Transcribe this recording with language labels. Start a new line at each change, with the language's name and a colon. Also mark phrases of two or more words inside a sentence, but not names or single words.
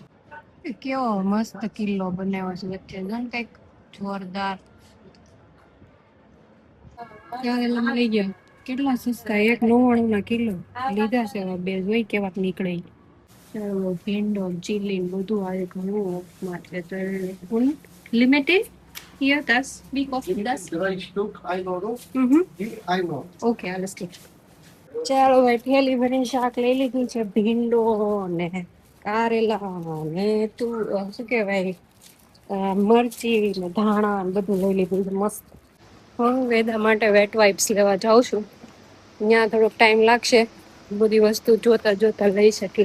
Gujarati: કેવો મસ્ત કિલ્લો બનાવ્યો છે વચ્ચે, કંઈક જોરદાર. ત્યાં મળી ગયા કેટલા સસ્તા, 1.99 કિલો લીધા છે. હવે બે જોઈ કેવાક નીકળે. ચાલો ભીંડો ચીલી બધું આવે ઘણું ઓફમાં છે. તો લિમિટેડ
German: hier das wie kostet das 3 Stück, 1 Euro. ઓકે alles klar.
Gujarati: ચાલો ભાઈ, થેલી ભરીને શાક લઈ લીધું છે. ભીંડો ને કારેલા ને શું કહેવાય, મરચી ને ધાણા ને બધું લઈ લીધું છે મસ્ત. હું વેદા માટે
English: wet wipes
Gujarati: લેવા જાઉં છું. ત્યાં થોડોક ટાઈમ લાગશે, બધી વસ્તુ જોતા જોતા લઈ શકીએ.